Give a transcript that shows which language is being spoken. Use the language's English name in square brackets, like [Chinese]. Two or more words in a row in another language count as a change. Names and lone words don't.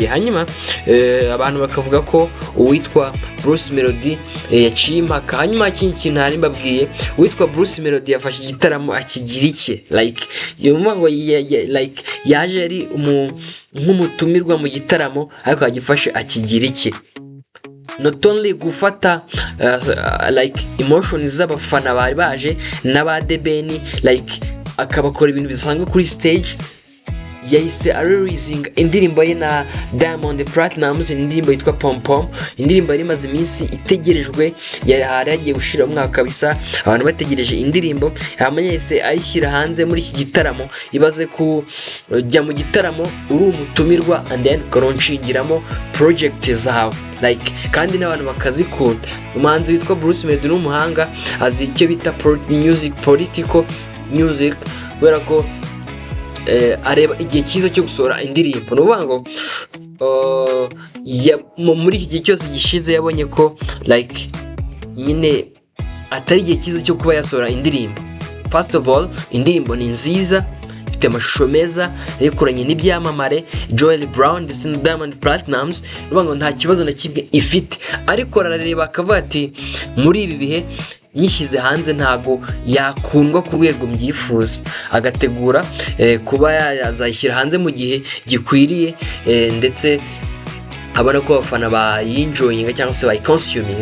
[Kinyarwanda] Hanyuma abantu bakavuga ko uwitwa Bruce Melodie yaciye impaka. Hanyuma ikindi kintu hari mbabwiye, uwitwa Bruce Melodie yafashe igitaramo akigira iki like yumva ngo like yaje ari nk'umutumirwa mu gitaramo ariko agifashe akigira iki, [English] not only [Kinyarwanda] gufata like emotions z'abafana bari baje n'aba The Ben, like akabakora ibintu bisanzwe kuri stage. Yahise releasing indirimbo ye na Diamond Platnumz, indirimbo yitwa Pom Pom, indirimbo yari imaze iminsi itegerejwe, yari yagiye gushira umwaka kabisa abantu bategereje indirimbo. Hanyuma yahise ayishyira hanze muri iki gitaramo. Ibaze kujya mu gitaramo uri umutumirwa [English] and then [Kinyarwanda] ukaronshingiramo project zawe like kandi n'abantu bakazikunda. Umuhanzi witwa Bruce Melodie n'umuhanga, azi icyo bita [English] music, political music, [Kinyarwanda] kubera ko areba igihe cyiza cyo gusohora indirimbo. No bango muri iki gihe cyose gishize yabonye ko like nyine atari igihe cyiza cyo kuba yasohora indirimbo. [English] First of all, [Kinyarwanda] indirimbo ni nziza, ifite amashusho meza, yakoranye n'ibyamamare Joel Brown ndetse na Diamond Platnumz. No bango nta kibazo na kimwe ifite, ariko arareba akavuga ati muri ibi bihe nyishyize hanze ntago yakundwa ku rwego mbyifuza, agategura kuba yazayishyira hanze mu gihe gikwiriye ndetse abona ko abafana bayinjoyinga cyangwa se bayiconsuming.